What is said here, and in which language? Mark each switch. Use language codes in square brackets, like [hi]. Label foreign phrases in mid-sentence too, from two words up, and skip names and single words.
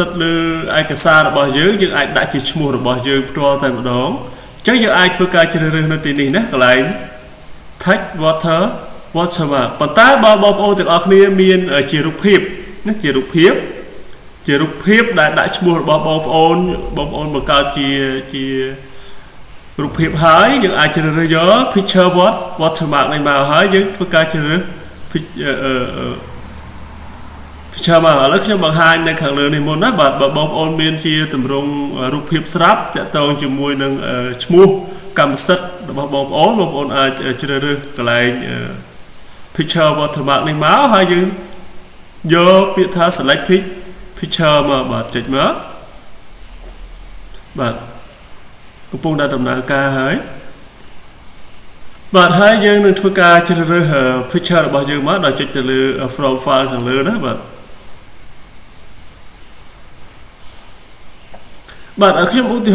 [km] ទ្ធិលើឯកសាររបស់យើងអាចដាក់ជាឈ្មោះរបស់យើងផ្ទាល់តែម្ដងអញ្ចឹងយើងអាចធ្វើការជ្រើសរើសនៅទីនេះណាកន្លែង [en] text watermark [km] ប៉ុន្តែបើបងប្អូនទាំងអស់គ្នាមានជារូបភាពណាជារូបភាពដែលដាក់ឈ្មោះរបស់បងប្អូនបង្កើតជារូបភាពហើយយើងអាចជ្រើសរើសយក [en] picture watermark [km] នេះមកហើយយើងធ្វើការជ្រើសរើស picture មកឥឡូវខ្ញុំបង្ហាញនៅខាងលើនេះមុនណាបាទបើបងប្អូនមានជាទម្រង់រូបភាពស្រាប់តាក់ទងជាមួយនឹងឈ្មោះកម្មសិទ្ធិរបស់បងប្អូនអាចជ្រើសរើសកន្លែង [en] picture watermark [km] នេះមកហើយយើងយកពាក្យថា [en] select picture [km] មកបាទចុចមក បាទកំពុងតែដំណើរការហើយបាទហើយយើងនឹងធ្វើការជ្រើសរើស picture របស់យើងមកដោយចុចទៅលើ [en] from file [km] ខាងលើណាបាទបាទខ្ញុំឧទាហ